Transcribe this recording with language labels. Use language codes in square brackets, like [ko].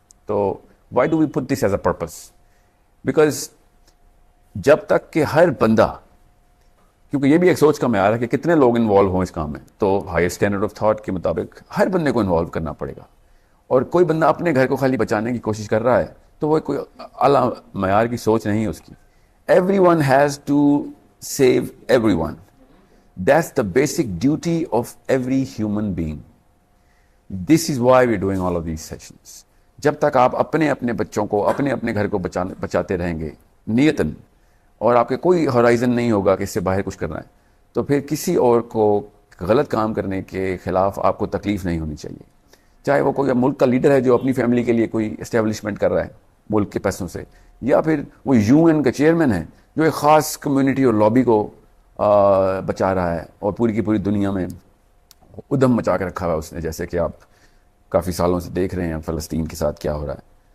[ur] تو [en] Why do we put this as a purpose? Because [ur] جب تک کہ ہر بندہ، کیونکہ یہ بھی ایک سوچ کا معیار ہے کہ کتنے لوگ انوالو ہوں اس کام میں، تو ہائر اسٹینڈرڈ آف تھاٹ کے مطابق ہر بندے کو انوالو کرنا پڑے گا. اور کوئی بندہ اپنے گھر کو خالی بچانے کی کوشش کر رہا ہے تو وہ کوئی اعلیٰ معیار کی سوچ نہیں ہے اس کی. [en] Everyone has to save everyone. That's the basic duty of every human being. This is why we're doing all of these sessions. [ur] جب تک آپ اپنے اپنے بچوں کو، اپنے اپنے گھر کو بچاتے رہیں گے نیتاً، اور آپ کے کوئی ہورائزن نہیں ہوگا کہ اس سے باہر کچھ کرنا ہے، تو پھر کسی اور کو غلط کام کرنے کے خلاف آپ کو تکلیف نہیں ہونی چاہیے. چاہے وہ کوئی ملک کا لیڈر ہے جو اپنی فیملی کے لیے کوئی اسٹیبلشمنٹ کر رہا ہے ملک کے پیسوں سے، یا پھر وہ یو این کا چیئرمین ہے جو ایک خاص کمیونٹی اور لابی کو بچا رہا ہے اور پوری کی پوری دنیا میں ادھم مچا کے رکھا ہوا ہے اس نے، جیسے کہ آپ کافی سالوں سے دیکھ رہے ہیں فلسطین کے ساتھ کیا ہو رہا ہے.